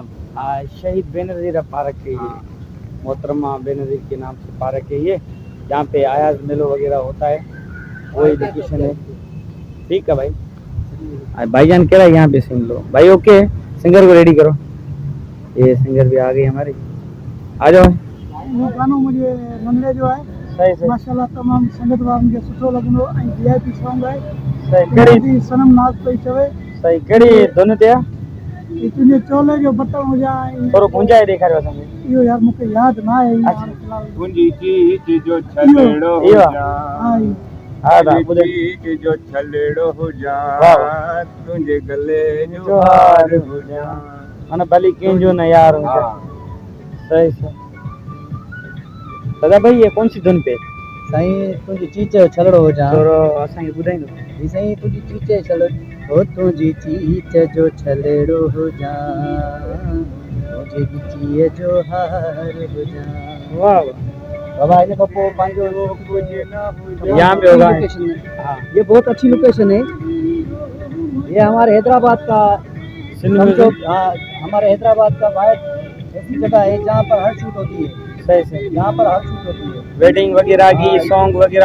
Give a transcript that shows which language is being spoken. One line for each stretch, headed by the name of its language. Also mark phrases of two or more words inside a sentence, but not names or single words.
Urdu: شہید بینظیر پارک ہے یہ، محترمہ بینظیر کے نام سے پارک ہے یہ، جہاں پہ ایاز میلو وغیرہ ہوتا ہے، وہی لوکیشن ہے. ٹھیک ہے بھائی، بھائی جان کہہ رہا ہے یہاں پہ سین لو بھائی. اوکے سنگر کو ریڈی کرو، یہ سنگر بھی آ گئی ہماری، آ جاؤ.
Sindhi: वो गानो मुझे मंगले जो है
Urdu: صحیح صحیح
Sindhi: माशाल्लाह तमाम संगत वारनि मुझे सुठो लॻंदो ऐं
English: VIP song
Sindhi: आहे। सही कड़ी सनम नाज़ पई चवे सही कड़ी दोनों ते तुंहिंजे चोले जो बटण हुजां ऐं थोरो गुंजाए ॾेखारियो असांखे। इहो यार मूंखे यादि न आहे तुंहिंजी चीज जो छलेड़ो इहो हाँ हा दा ॿुधो चीज जो छलेड़ो हुजां, वाह तुंहिंजे गले जो हार हुजां, माना भली कंहिंजो न यार हुजे।
Urdu: صحیح صحیح۔ دادا بھائی یہ کون سی دھن پہ?
Sindhi: साईं तुंहिंजी चीच जो छलड़ो हुजां, थोरो असांखे ॿुधाईंदो? ही साईं तुंहिंजी चीच जो छलड़ो हो, तुंहिंजी चीच जो छलेड़ो हुजां, तुंहिंजे गिचीअ जो हार हुजां। वाह वाह। बाबा इन खां पोइ पंहिंजो
Urdu: یہاں پہ ہوگا. ہاں یہ بہت اچھی لوکیشن ہے، یہ ہمارے حیدرآباد کا سمجھو، ہمارے حیدرآباد کا وائیڈ ایسی جگہ ہے جہاں پر ہر شوٹ ہوتی ہے. صحیح صحیح. یہاں پر ہر شوٹ ہوتی ہے, ویڈنگ وغیرہ کی، سانگ وغیرہ,